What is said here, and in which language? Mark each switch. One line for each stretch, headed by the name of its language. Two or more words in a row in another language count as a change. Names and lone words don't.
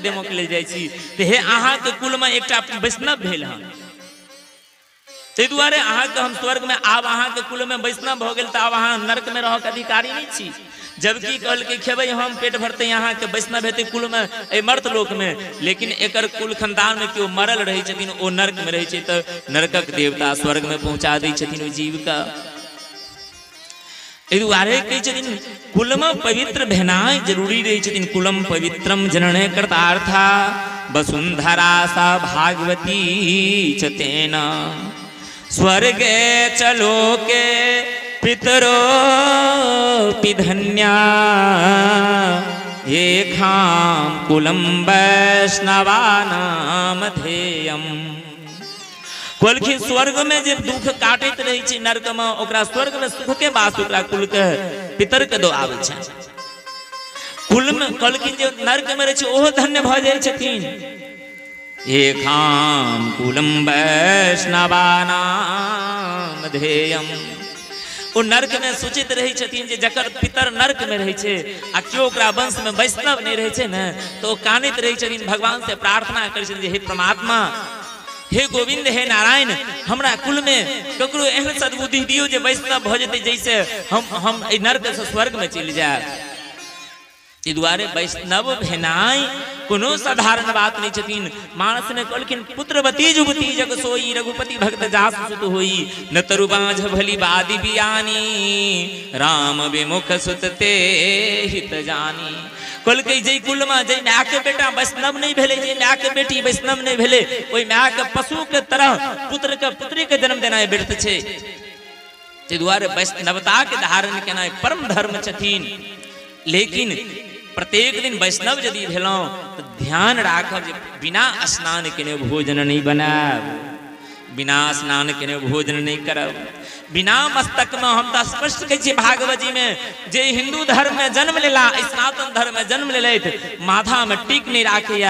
Maithili: देमो के ले जाय छी ते हे अहाँ के कुल में एकटा वैष्णव भेल हन ते दुआरे अहाँ के हम स्वर्ग में आब अहाँ के कुल में वैष्णव भ गेल त आब अहाँ नरक में रह के अधिकारी नहीं छी जबकि कहल के खेबै हम पेट भरते यहाँ के वैष्णव हेते कुल में ए मर्त लोक में लेकिन एकर कुल खानदान में क्यों मरल रहे छथिन ओ नरक में रहे छै त नरकक देवता स्वर्ग में पहुंचा दै छथिन ओ जीव का दुआरे कहे छथिन कुल में पवित्र भेनाय जरूरी रहे छथिन
Sanskrit: कुलम पवित्रम जनने कृतार्था वसुंधरा सा भागवती च तेना स्वर्गे च लोके पितरो पिधन्या येखाम कुलम वैष्णवानाम धेयम
Maithili: कहलखिन स्वर्ग में जे दुख काटैत रहै छै नरक में, ओकरा स्वर्ग में सुख के वास ओकरा कुल के पितर के दो आबै छै। कुल में कहलखिन जे नरक में रहै छै ओहो धन्य भ जाइ छथिन।
Sanskrit: एकाम कुलम वैष्णवानाम ध्येयम,
Maithili: ओ नरक में सूचित रहै छथिन जे जकर पितर नरक में रहै छै आ केओ ओकरा वंश में वैष्णव नहीं रहै छै ने, तो कानित रहै छथिन, भगवान से प्रार्थना करै छथिन जे हे परमात्मा, हे गोविंद, हे नारायण, हमरा कुल में ककरो एहन सद्बुद्धि दियो जे वैष्णव भ जेतै, जैसे हम नरक से स्वर्ग में चलि जाए। ई दुआरे वैष्णव भेनाई कोनो साधारण बात नहीं छथिन। मानस ने कहलखिन
Awadhi: पुत्रवती जुवती जग सोई, रघुपति भक्त जास सुत होई, न तरु बांझ भली बादी बियानी, राम विमुख सुत ते हित जानी।
Maithili: कहलकै जै कुल में जै माय के बेटा वैष्णव नहीं भेले, जै माय के बेटी वैष्णव नहीं भेले, ओई माय के पशु के तरह पुत्र के पुत्री के जन्म देना व्यर्थ छै। तै दुआरे वैष्णवता के धारण केनाइ परम धर्म छथिन। लेकिन प्रत्येक दिन वैष्णव यदि भेलौं तो ध्यान राखब जे बिना स्नान केने भोजन नहीं बनाब, बिना स्नान केने भोजन नहीं करब, बिना मस्तक में। हम तो स्पष्ट कहै छी भागवत जी में, जे हिंदू धर्म में जन्म लेला, सनातन धर्म में जन्म लेलैथ, माथा में टीक नहीं राखैया।